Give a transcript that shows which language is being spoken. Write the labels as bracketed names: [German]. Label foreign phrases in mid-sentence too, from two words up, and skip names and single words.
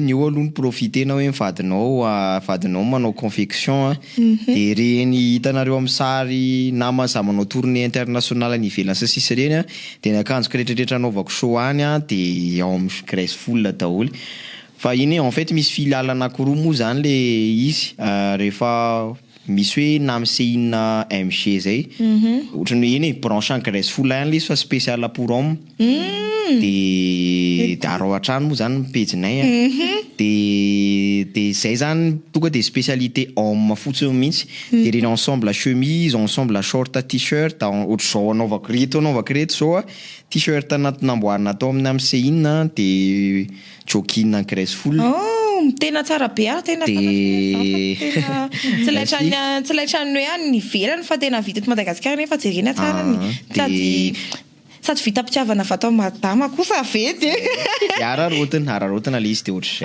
[Malagasy] ny eo aloha ny profitena hoe vadinao manao confection de reny hitanareo amin'ny sary na maza manao [French] tournée internationale [Malagasy] any ivelany sy sisa reny de ny akanjoko rehetrarehetra anaovako show any de ao amin'ny graceful daholo fa iny [French] en fait [Malagasy] misy filiale anankiroa moa zany le izy rehefa misy hoe namsehina MG zay ohatrany hoe iny branche en graceful any le izy fa [French] spécial pour homme [Malagasy] de arao atrano moa zany pejinay de zay zany tonga de [French] spécialité homme [Malagasy] fotsiny mihitsy de reny [French] ensemble chemise ensemble short t-shirt [Malagasy] ohatr'izao anaovako reto zao t-shirt namboarina atao amin'ny amsehina de jogging en graceful tena tsara be tena tsy laitran'ny hoe any ivelany fa tena vita eto Madagasikara nefa jerena tsara sady vita mpitiavana fatao madama kosa vety ararotina le izy de ohatr'izay